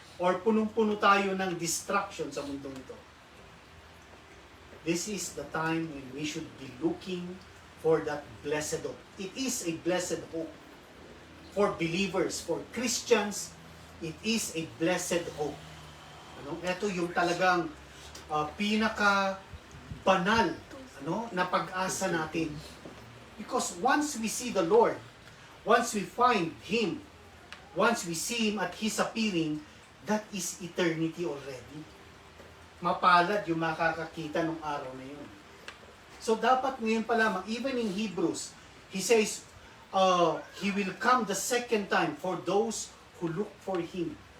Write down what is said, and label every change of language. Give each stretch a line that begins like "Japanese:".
Filipino: Or punong-puno tayo ng distraction sa mundong ito?
English: This is the time when we should be looking for that blessed hope. It is a blessed hope. For believers, for Christians, it is a blessed hope. Ano?
Filipino: Ito yung talagang pinaka-banal na pag-asa natin.
English: Because once we see the Lord, once we find Him, once we see Him at His appearing, that is eternity already.
Filipino: Mapalad yung makakakita ng araw na yun.
English: So
Filipino: dapat ngayon pa lamang,
English: even in Hebrews, he says, He will come the second time for those who look for Him.